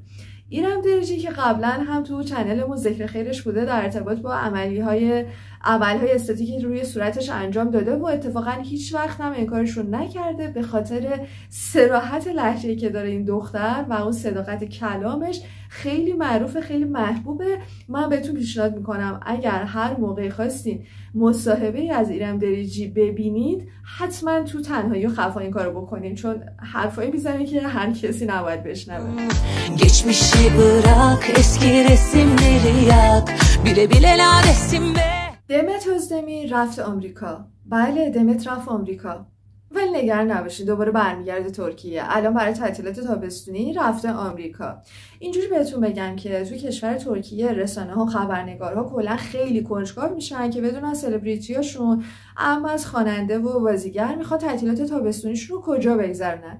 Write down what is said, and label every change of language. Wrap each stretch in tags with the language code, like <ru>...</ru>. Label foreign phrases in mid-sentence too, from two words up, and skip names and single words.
<fa>ایرم دریجی که قبلا هم تو چنلمون ذکر خیرش بوده در ارتباط با عملهای استاتیکی روی صورتش انجام داده و اتفاقا هیچ وقت هم این کارش رو نکرده به خاطر صراحت لهجه‌ای که داره این دختر و اون صداقت کلامش. خیلی معروفه، خیلی محبوبه. من بهتون پیشنهاد میکنم اگر هر موقع خواستین مصاحبه از ایرم دریجی ببینید، حتما تو تنهایی و خفا این کارو بکنین، چون حرفایی میزنه که هر کسی نباید بشنوه.</fa> <tr>Geçmişi bırak, eski resimleri yak, bile bile lanetim be.</tr> <fa>دمت özdemir رفت آمریکا. بله، دمت رفت آمریکا. ولی نگران نباشین، دوباره برمیگرده ترکیه. الان برای تعطیلات تابستونی رفته آمریکا. اینجوری بهتون بگم که تو کشور ترکیه رسانه‌ها و خبرنگارها کلا خیلی کنجکاو میشن که بدونن سلبریتیاشون اما از خواننده و بازیگر میخواد تعطیلات تابستونیشون رو کجا بگذرونن.</fa>